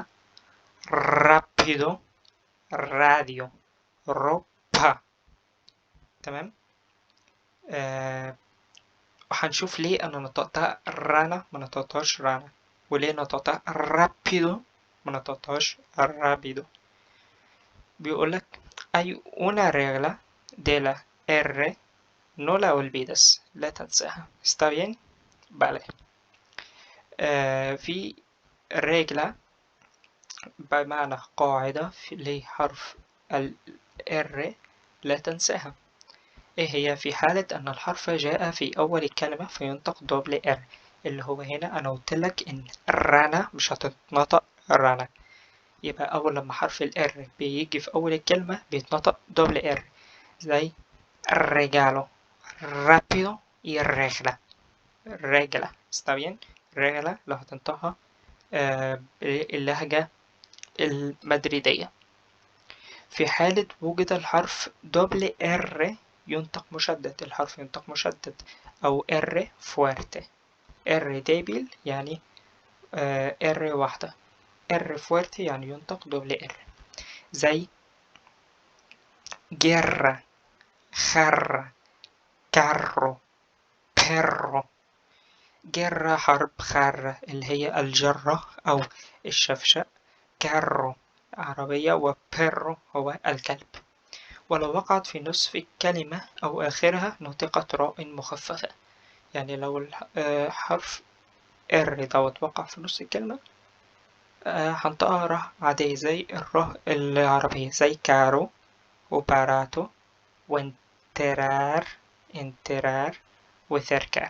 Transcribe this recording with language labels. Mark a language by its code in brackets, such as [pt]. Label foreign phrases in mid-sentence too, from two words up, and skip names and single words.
[es] rápido, radio, ropa. [ar] تمام. وهنشوف ليه أنا نطقتها رانا ما نطقتهاش رانا، وليه نطقتها رابيدو ما نطقتهاش رابيدو. [es] بيقولك hay una regla de la R, no la olvides, [ar] لا تنساها. [es] está bien. vale. [ar] في رجلة بمعنى قاعدة لحرف ال R لا تنساها. إيه هي؟ في حالة أن الحرف جاء في أول الكلمة فينطق دبل R، اللي هو هنا أنا قلتلك إن رنا مش هتتنطق رنا، يبقى أول لما حرف ال R بيجي في أول الكلمة بيتنطق دبل R، زي [es] regalo, rápido y regla. regla está bien. regla [ar] لو هتنطقها باللهجة المدريدية. في حالة وجود الحرف دبل R ينطق مشدد، الحرف ينطق مشدد، أو [es] R fuerte. R débil [ar] يعني R واحدة، [es] R fuerte [ar] يعني ينطق دبل R، زي [es] guerra, jarra, carro, perro. [ar] جرة حرب، خارة اللي هي الجرة أو الشفشق، كارو عربية، وبيرو هو الكلب. ولو وقعت في نصف الكلمة أو آخرها نطقت راء مخففة، يعني لو حرف R دوت وقع في نص الكلمة هنطقها راء عادية زي الراء العربية، زي [es] caro y barato y entrar, entrar y cercar.